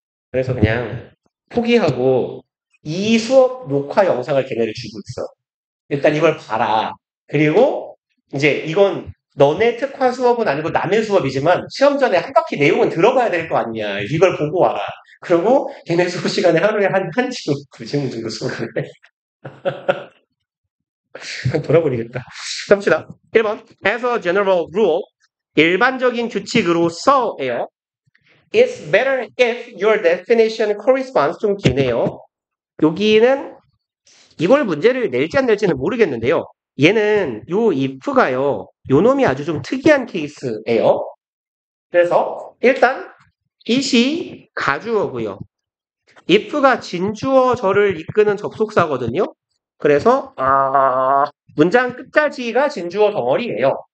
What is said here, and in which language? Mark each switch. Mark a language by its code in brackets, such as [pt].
[ko] 그래서 그냥 포기하고 이 수업 녹화 영상을 걔네를 주고 있어. 일단 이걸 봐라. 그리고 이제 이건 너네 특화 수업은 아니고 남의 수업이지만 시험 전에 한 바퀴 내용은 들어봐야 될 거 아니야. 이걸 보고 와라. 그리고 걔네 수업 시간에 하루에 한 시간, 2시간 정도 수업을 해. 돌아버리겠다. 봅시다. 1번. [en] As a general rule, [ko] 일반적인 규칙으로서예요. [en] It's better if your definition corresponds. [ko] 좀 기네요. 여기는 이걸 문제를 낼지 안 낼지는 모르겠는데요. 얘는 요 if가요. 요 놈이 아주 좀 특이한 케이스예요. 그래서 일단 it이 가주어고요. if가 진주어절을 이끄는 접속사거든요. 그래서 문장 끝까지가 진주어 덩어리예요.